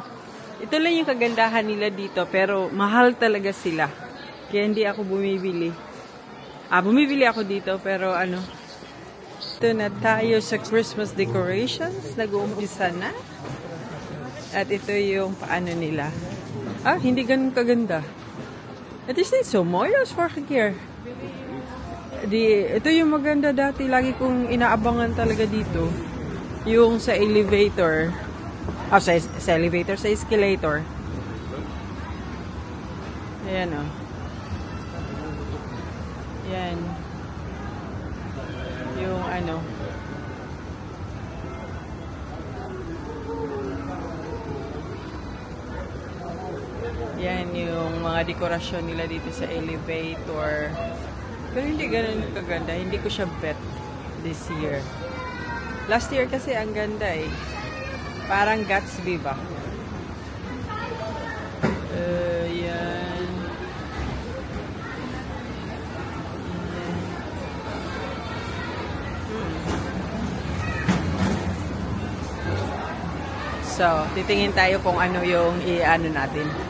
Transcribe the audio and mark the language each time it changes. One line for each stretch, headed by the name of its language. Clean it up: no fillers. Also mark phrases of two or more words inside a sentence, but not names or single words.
Filipino: Ito lang yung kagandahan nila dito, pero mahal talaga sila. Kaya hindi ako bumibili. Bumibili ako dito, pero Ito na tayo sa
English: Christmas decorations.
Filipino: Nag-uumpisa na. At ito yung nila. Hindi ganun kaganda.
Dutch: Het is niet zo mooi als vorige keer.
Filipino: Ito yung maganda dati. Lagi kong inaabangan talaga dito. Yung sa elevator. Sa elevator, sa escalator. Ayan o. Yan. Yung ano. Yan yung mga dekorasyon nila dito sa elevator. Pero hindi ganun kaganda. Hindi ko siya bet
English: this year. Last year
Filipino: kasi ang ganda eh. Parang Gatsby ba? Yan. So, titingin tayo kung ano yung i-ano natin.